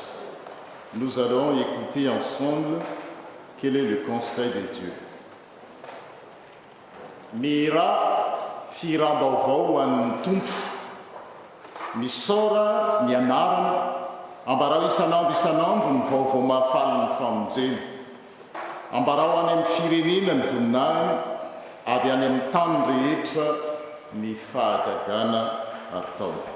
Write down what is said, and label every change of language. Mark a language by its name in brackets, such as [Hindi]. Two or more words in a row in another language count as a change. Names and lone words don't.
[French] Nous allons écouter ensemble quel est le conseil de Dieu. [Malagasy] Mira firam-baovao ho an'ny tompo, misora ny anarana, ambarao isanandro ny vaovao mahafaly ny famonjena, ambarao any amin'ny firenena ny voninahiny ary any amin'ny tany rehetra ny fahagagana atao.